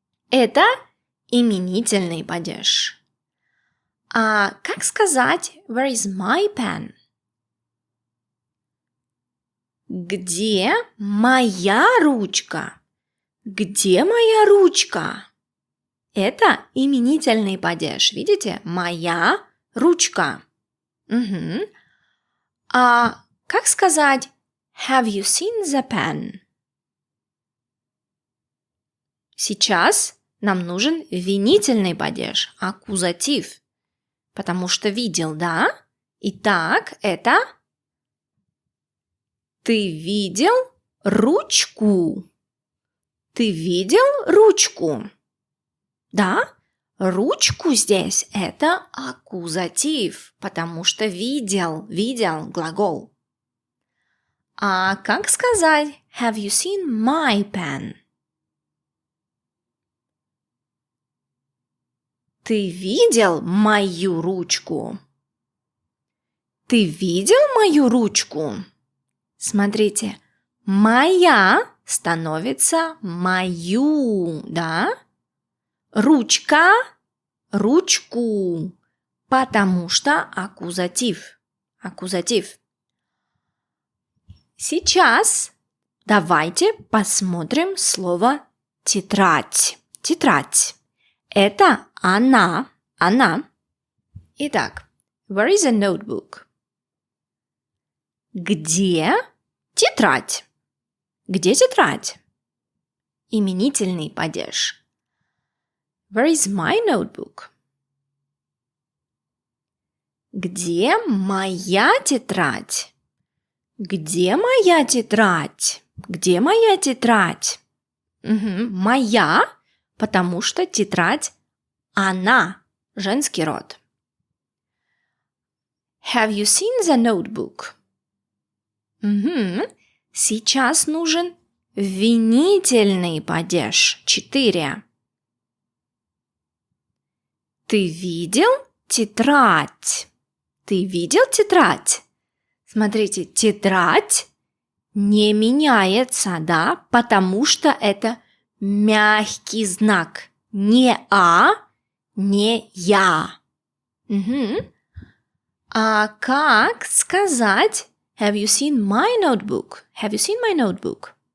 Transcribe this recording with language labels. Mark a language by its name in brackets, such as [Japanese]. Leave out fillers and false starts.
[Russian] Это именительный падеж. А как сказать [English] Where is my pen? [Russian] Где моя ручка? Где моя ручка? Это именительный падеж. Видите? Моя ручка. А как сказать [English] Have you seen the pen? [Russian] Сейчас нам нужен винительный падеж, аккузатив, потому что видел, да? Итак, это ты видел ручку? Ты видел ручку? Да? Ручку здесь это аккузатив, потому что видел глагол. А как сказать [English] Have you seen my pen? [Russian] Ты видел мою ручку? Ты видел мою ручку? Смотрите, моя становится мою, да? Ручка, ручку, потому что аккузатив. Сейчас давайте посмотрим слово тетрадь. Это она. она. Итак, [English] where is a notebook? [Russian] Где тетрадь? Где тетрадь? Именительный падеж. [English] Where is my notebook? [Russian] Где моя тетрадь? Где моя тетрадь? Где моя тетрадь? Моя, потому что тетрадь она, женский род. [English] Have you seen the notebook? [Russian] Сейчас нужен винительный падеж. 4. Ты видел тетрадь? Ты видел тетрадь? Смотрите, тетрадь не меняется, да, потому что это мягкий знак. Не «а», не «я». А как сказать [English] Have you seen my notebook? Have you seen my notebook?